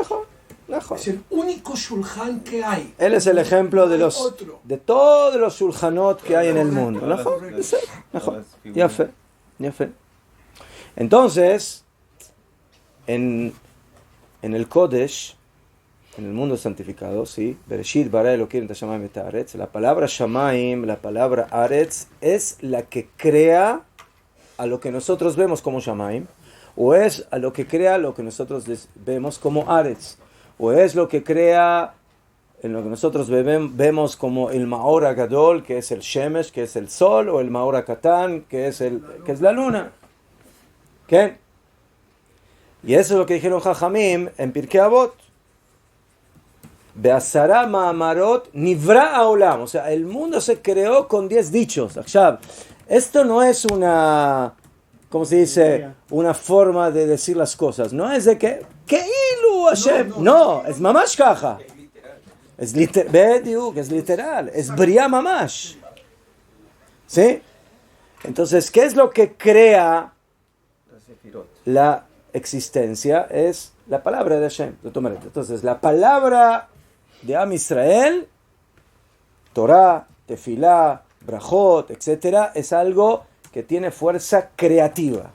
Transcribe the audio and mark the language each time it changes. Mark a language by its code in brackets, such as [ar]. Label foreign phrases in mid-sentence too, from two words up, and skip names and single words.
[es] Es el único Shulchan que hay. Él es el ejemplo de Otro. todos los Shulchanot que hay en el mundo. Ya fe. Entonces, en el Kodesh, en el mundo santificado, sí, [he] בראשית ברא אלקים את השמים את הארץ, [es] la palabra Shamaim, la palabra Aretz, es la que crea a lo que nosotros vemos como Shamaim, o es a lo que crea lo que nosotros vemos como Aretz, o es lo que crea en lo que nosotros vemos como el [he] מאור הגדול, [es] que es el Shemesh, que es el sol, o el [he] מאור הקטן, [es] que es la luna. ¿Qué? Y eso es lo que dijeron Jajamim en Pirkei Avot. [he] בעשרה מאמרות נברא העולם. [es] O sea, el mundo se creó con 10 dichos. Esto no es una, ¿cómo se dice? Una forma de decir las cosas. No es de que [he] אילו השם. [es] No, es [he] ממש כך. [es] Es literal. Es [he] בריאה ממש. [es] ¿Sí? Entonces, ¿qué es lo que crea la existencia? Es la palabra de Hashem. Entonces, la palabra de Am Israel, Torah, Tefilá, Brajot, etc., es algo que tiene fuerza creativa.